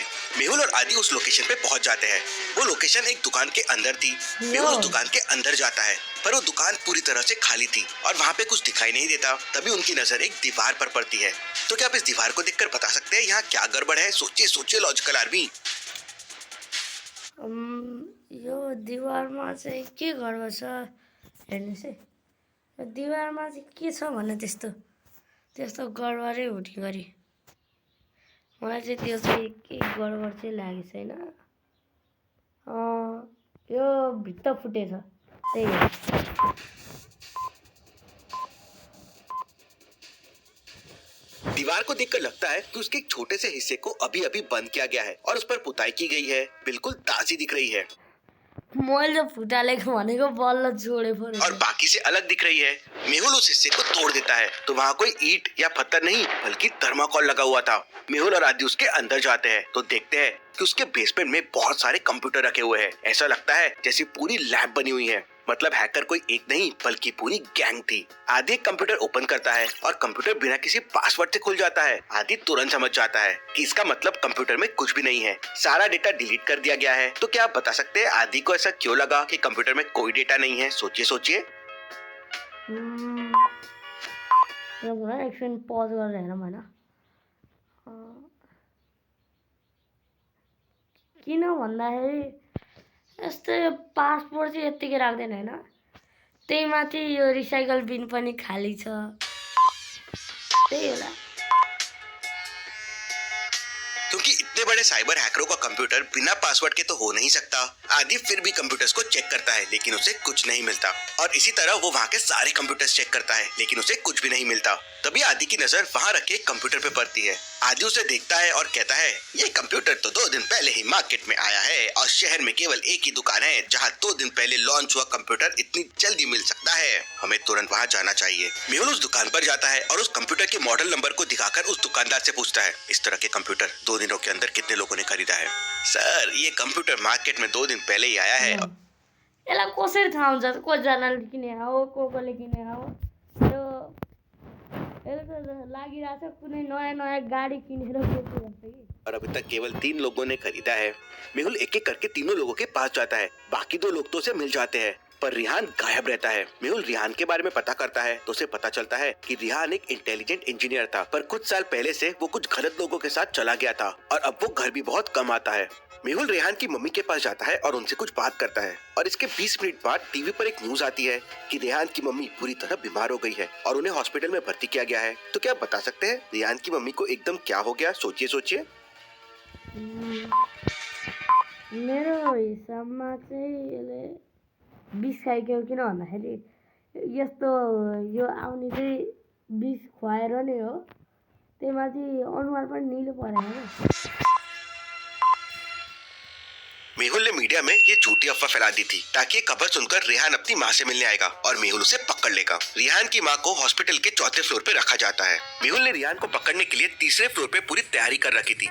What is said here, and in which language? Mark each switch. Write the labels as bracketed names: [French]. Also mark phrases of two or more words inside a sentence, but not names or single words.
[Hindi] मेहुल और आदि उस लोकेशन पे पहुंच जाते हैं। वो लोकेशन एक दुकान के अंदर थी। मेहुल उस दुकान के अंदर जाता है पर वो दुकान पूरी तरह से खाली थी और वहाँ पे कुछ दिखाई नहीं देता। तभी उनकी नजर एक दीवार पर पड़ती है। तो क्या आप इस दीवार को देखकर बता सकते हैं यहाँ क्या गड़बड़ है? सोचिए लॉजिकल आर्मी। [Nepali] यो दिवारमा चाहिँ के गडबड छ हेर्नुहोस् है। यो दिवारमा चाहिँ के छ भने त्यस्तो गडबडै हुने गरी मलाई चाहिँ त्यो चाहिँ के गडबड चाहिँ लागेको छैन। यो भित्ता फुटेछ त्यही हो। [Hindi] दीवार को देखकर लगता है कि उसके एक छोटे से हिस्से को अभी अभी बंद किया गया है और उस पर पुताई की गई है। बिल्कुल ताजी दिख रही है [Nepali] मैले फुटालेको भनेको बल्ल जोडे पऱ्यो [Hindi] और बाकी से अलग दिख रही है। मेहुल उस हिस्से को तोड़ देता है तो वहाँ कोई ईंट या पत्थर नहीं बल्कि थर्माकोल लगा हुआ था। मेहुल और आदि उसके अंदर जाते हैं तो देखते हैं कि उसके बेसमेंट में बहुत सारे कंप्यूटर रखे हुए हैं। ऐसा लगता है जैसे पूरी लैब बनी हुई है। मतलब हैकर कोई एक नहीं बल्कि पूरी गैंग थी। आदि एक कंप्यूटर ओपन करता है और कंप्यूटर बिना किसी पासवर्ड से खुल जाता है। आदि तुरंत समझ जाता है कि इसका मतलब कंप्यूटर में कुछ भी नहीं है, सारा [English] data delete [Hindi] कर दिया गया है। तो क्या आप बता सकते हैं आदि को ऐसा क्यों लगा कि कंप्यूटर में कोई डेटा नहीं है? सोचिए। [Nepali] एकछिन पज गरेर हेरौँ होइन। किन भन्दाखेरि यस्तो यो पासपोर्ट चाहिँ यत्तिकै राख्दैन होइन। त्यही माथि यो [English] recycle bin [Nepali] पनि खाली छ, त्यही होला। [Hindi] क्योंकि इतने बड़े साइबर हैकरों का कंप्यूटर बिना पासवर्ड के तो हो नहीं सकता। आदि फिर भी कंप्यूटर्स को चेक करता है लेकिन उसे कुछ नहीं मिलता और इसी तरह वो वहाँ के सारे कंप्यूटर्स चेक करता है लेकिन उसे कुछ भी नहीं मिलता। तभी आदि की नजर वहाँ रखे कंप्यूटर पे पड़ती है। आदि उसे देखता है और कहता है ये कंप्यूटर तो 2 दिन पहले ही मार्केट में आया है और शहर में केवल एक ही दुकान है जहाँ 2 दिन पहले लॉन्च हुआ कंप्यूटर इतनी जल्दी मिल सकता है। हमें तुरंत वहाँ जाना चाहिए। मेहुल उस दुकान पर जाता है और उस कंप्यूटर के [English] model number [Hindi] को दिखाकर उस दुकानदार से पूछता है इस तरह के कंप्यूटर 2 दिनों के अंदर कितने लोगों ने खरीदा है? सर ये कंप्यूटर मार्केट में 2 दिन पहले ही आया है। [Nepali] यसलाई कसरी थाहा हुन्छ कतिजनाले किने हो कसले किने हो? यो लागिरहेछ कुनै नयाँ गाडी किनेर बेचिरहेछ कि। [Hindi] और अभी तक केवल 3 लोगों ने खरीदा है। मेहुल एक एक करके तीनों लोगों के पास जाता है। बाकी 2 लोग तो उसे मिल जाते हैं पर रिहान गायब रहता है। मेहुल रिहान के बारे में पता करता है तो उसे पता चलता है कि रिहान एक [English] intelligent engineer [Hindi] था, पर कुछ साल पहले से वो कुछ गलत लोगों के साथ चला गया था और अब वो घर भी बहुत कम आता है। मेहुल रेहान की मम्मी के पास जाता है और उनसे कुछ बात करता है और इसके 20 मिनट बाद टीवी पर एक न्यूज आती है कि रेहान की मम्मी पूरी तरह बीमार हो गई है और उन्हें हॉस्पिटल में भर्ती किया गया है। तो क्या आप बता सकते हैं रेहान की मम्मी को एकदम क्या हो गया? सोचिए सोचिए। [Nepali] मेरो हिसाबमा चाहिँ यसले विष खाइक्यो किन भन्दाखेरि यस्तो यो आउने चाहिँ विष खुवाएर नै हो, त्यही माथि अनुहार पनि निलो परेको क्या। [Hindi] मेहुल ने मीडिया में ये झूठी अफवाह फैला दी थी ताकि ये खबर सुनकर रेहान अपनी माँ से मिलने आएगा और मेहुल उसे पकड़ लेगा। रेहान की माँ को हॉस्पिटल के चौथे फ्लोर पे रखा जाता है। मेहुल ने रेहान को पकड़ने के लिए तीसरे फ्लोर पे पूरी तैयारी कर रखी थी।